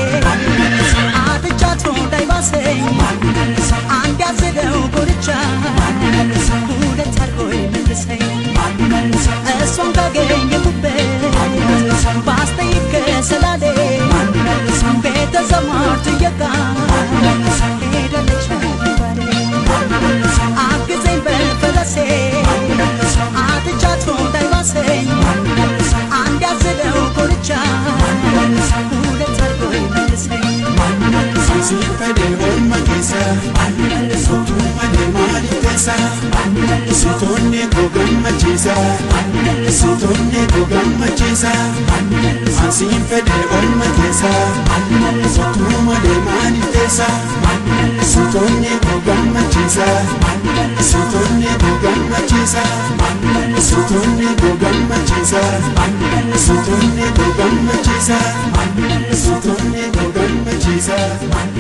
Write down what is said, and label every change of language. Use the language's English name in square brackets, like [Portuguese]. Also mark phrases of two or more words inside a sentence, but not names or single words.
[Amharic] አጥቻት እንዳይባሰኝ አንድ ያዘለው ጎርቻ ሁለት አድርጎ መልሰኝ እሷን ካገኘሁበት ባስጠይቅ ከሰላሌ ቤተ ዘመድ ጥየቃ ሄዳለች ባሌ አግዘኝ በፈረሴ አጥቻት እንዳይባሰኝ አንድ ያዘለው ጎርቻ ሁለት አድርጎ መልሰኝ [Oromo] Siifadhe orma keessa mootummaadhe maaliif teessa sitoonni koo gammachiisa sitoonni koo gammachiisa siifadhe orma keessa mootummaadhe maaliif teessa sitoonni koo gammachiisa sitoonni koo gammachiisa sitoonni koo gammachiisa sitoonni koo gammachiisa sitoonni koo gammachiisa.